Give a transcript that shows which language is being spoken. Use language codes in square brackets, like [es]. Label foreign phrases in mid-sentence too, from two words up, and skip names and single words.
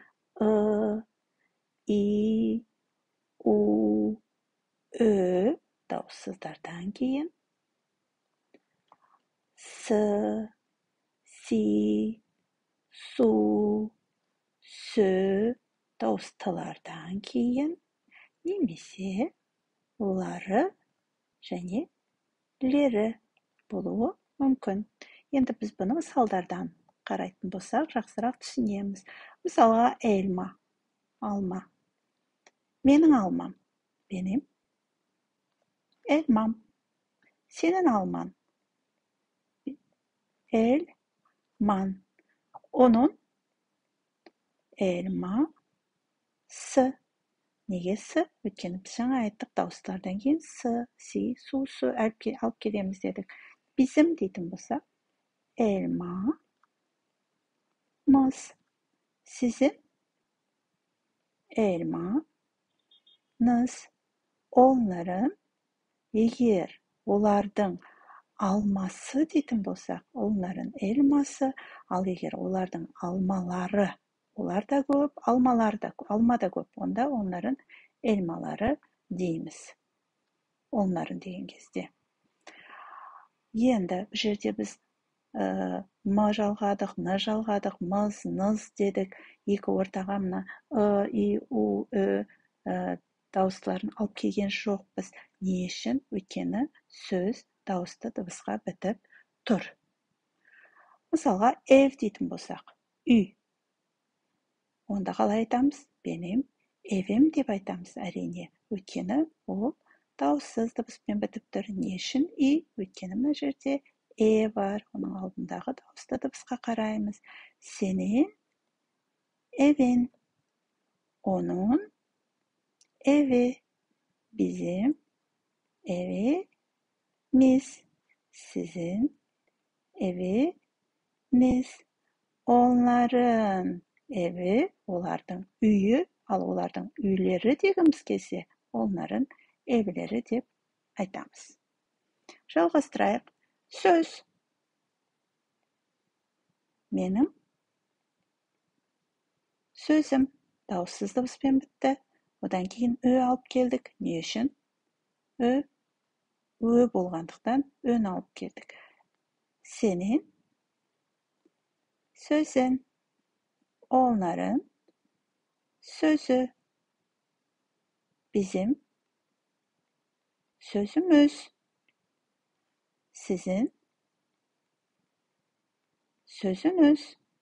[kk] и, у, дауыссыздардан кейін с, си, су, сө дауыстылардан кейін немесе олары және лері болуы мүмкін. Енді біз бұны мысалдардан қарайтын болсақ, жақсырақ түсінеміз. Мысалға, elma, алма. Менің алмам. [tr] Benim elmam. Senin alman. Elman. Onun elması. [kk] Неге с? Өйткені біз жаңа айттық, дауыстардан кейін с, си, су, су алып келеміз дедік. Bizim дейтін болса, elma, мыз. [tr] Sizin elma, ныз. Onların, [kk] егер олардың алмасы дейтін болсақ, [tr] onların elması, [kk] ал егер олардың алмалары, олар да көп, алма да көп, онда [tr] onların elmaları [kk] дейміз. Onların деген кезде. Енді бұл жерде біз м жалғадық, н жалғадық, мыз, ныз дедік. Екі ортаға мына и, у, дауыстыларын алып келген жоқпыз. Не үшін? Өйткені сөз дауысты дыбысқа бітіп тұр. Мысалға, ev дейтін болсақ, үй. Онда қалай айтамыз? [tr] Benim evim [kk] деп айтамыз, әрине. Өйткені ол дауыссыз дыбыспен бітіп тұр. Не үшін? И, өйткені мына жерде бар. Оның алдындағы дауысты дыбысқа қараймыз. [tr] Senin evin. Onun evi. Bizim evimiz. Sizin eviniz. Onların evi, [kk] олардың үйі, ал олардың үйлері дегіміз келсе, [tr] onların evleri [kk] деп айтамыз. Жалғастырайық. Сөз. Менің сөзім дауыссыз дыбыспен бітті. Одан кейін алып келдік. Не үшін? Болғандықтан алып келдік. [tr] Senin sözün, onların sözü, bizim sözümüz, sizin sözünüz,